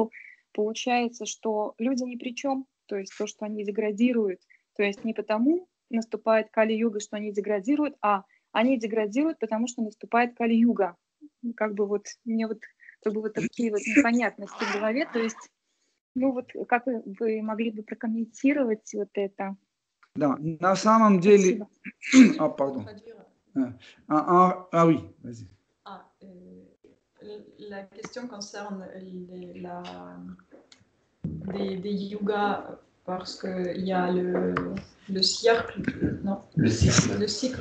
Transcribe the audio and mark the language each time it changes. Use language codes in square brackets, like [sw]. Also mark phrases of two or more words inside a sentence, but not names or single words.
[ru] Получается, что люди ни при чем, то есть то, что они деградируют, то есть не потому наступает Кали-юга, что они деградируют, а они деградируют, потому что наступает Кали-юга. Как бы вот мне вот как бы вот такие вот непонятности в голове, то есть, ну вот как вы могли бы прокомментировать вот это? Да, на самом деле... [fr] Ah, pardon. Ah oui, vas-y. La question concerne des yugas parce qu'il y a le cercle, non, Le cycle